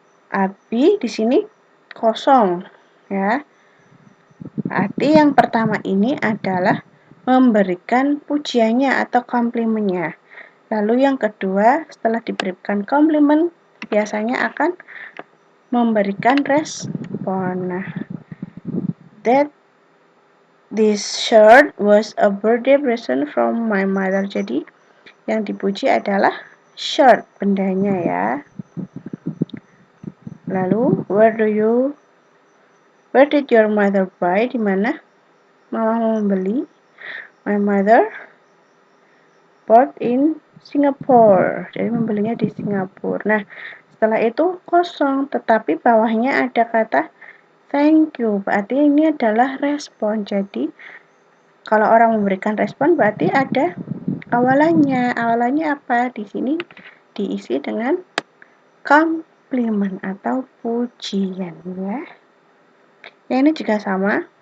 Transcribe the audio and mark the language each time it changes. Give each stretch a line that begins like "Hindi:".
Indonesian: Abi di sini kosong ya. Arti yang pertama ini adalah memberikan pujiannya atau komplimennya. Lalu yang kedua, setelah diberikan komplimen, biasanya akan memberikan respon.
English: Nah, that this shirt was a birthday present from my mother.
Indonesian: Jadi, yang dipuji adalah shirt, bendanya ya.
English: Lalu, where did your mother buy?
Indonesian: Di mana mama membeli?
English: My mother bought in Singapore.
Indonesian: Jadi membelinya di Singapura. Nah, setelah itu kosong, tetapi bawahnya ada kata thank you. Berarti ini adalah respon. Jadi, kalau orang memberikan respon berarti ada awalannya. Awalannya apa? Di sini diisi dengan komplimen atau pujian ya. Yang ini juga sama.